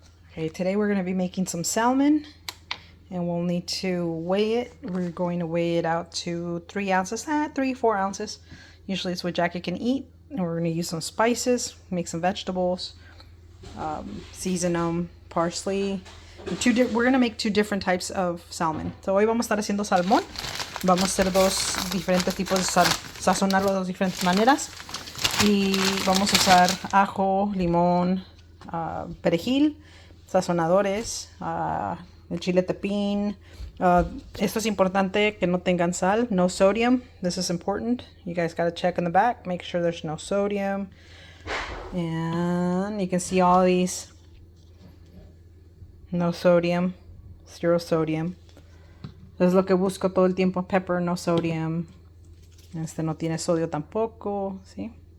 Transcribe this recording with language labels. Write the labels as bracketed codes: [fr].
[en] Okay, today we're going to be making some salmon, and we'll need to weigh it. We're going to weigh it out to 3 ounces, 4 ounces. Usually it's what Jackie can eat. And we're going to use some spices, make some vegetables, season them, parsley. We're going to make 2 different types of salmon. [es] So hoy vamos a estar haciendo salmón. Vamos a hacer 2 diferentes tipos de sazonarlo de 2 diferentes maneras. Y vamos a usar ajo, limón, perejil, sazonadores, el chile tepín. Esto es importante que no tengan sal, [en] no sodium. This is important. You guys got to check in the back, make sure there's no sodium. And you can see all these. No sodium, 0 sodium. [es] Es lo que busco todo el tiempo. [en] Pepper, no sodium. [es] Este no tiene sodio tampoco, ¿sí?